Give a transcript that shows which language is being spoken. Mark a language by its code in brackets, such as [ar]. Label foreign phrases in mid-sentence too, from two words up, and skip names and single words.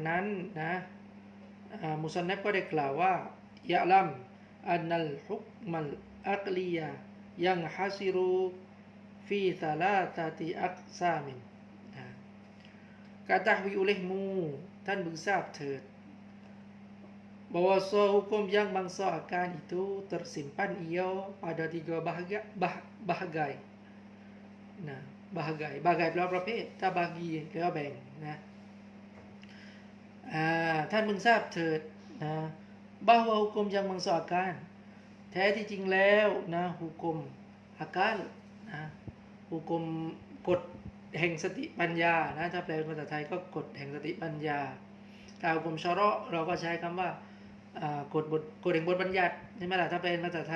[th] นั้นนะมุซันนัฟก็ได้กล่าวว่า [ar] اعلم أن الحكم العقلي ينحصر في ثلاثة أقسام [ms] ketahui olehmu [th] ท่านพึงทราบเถิด [ms] bahwa hukum yang bangsa akan itu tersimpan ia pada 3 bahagai nah bahagai [th] แปลว่าประเภทถ้าบากีแปลว่าแบ่งนะ ท่านพึงทราบเถิดนะ [ms] bahwa hukum yang bangsa akan [th] แท้ที่จริงแล้วนะหุกุมอาการนะหุกุมกฎแห่งสติปัญญานะถ้าแปลเป็นภาษาไทยก็กฎแห่งสติปัญญาถ้าหุกุมชะเราะห์เราก็ใช้คำว่ากฎแห่งบทบัญญัติใช่ไหมล่ะถ้าเป็นภาษาไทย